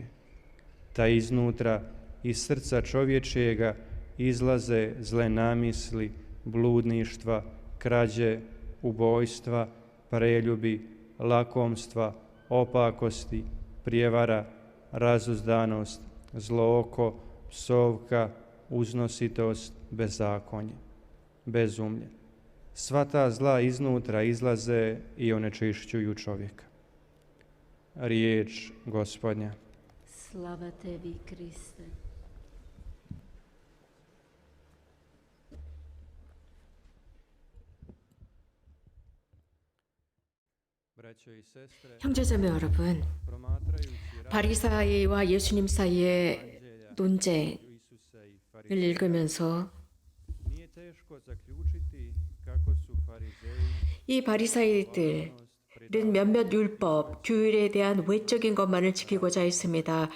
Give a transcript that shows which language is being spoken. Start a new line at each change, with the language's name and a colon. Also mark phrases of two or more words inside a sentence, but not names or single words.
Croatian: Ta iznutra, iz srca čovječijega, izlaze zle namisli, bludništva, krađe, ubojstva, preljubi, lakomstva, opakosti, prijevara, razuzdanost, zlo oko, psovka, uznositost, bezakonje, bezumlje. Sva ta zla iznutra izlaze i onečišćuju čovjeka. Riječ Gospodnja. Slava tebi, Kriste.
Korean: 형제자매 여러분, 바리사이와 예수님 사이의 논쟁을 읽으면서 이 바리사이들은 몇몇 율법, 규율에 대한 외적인 것만을 지키고자 했습니다.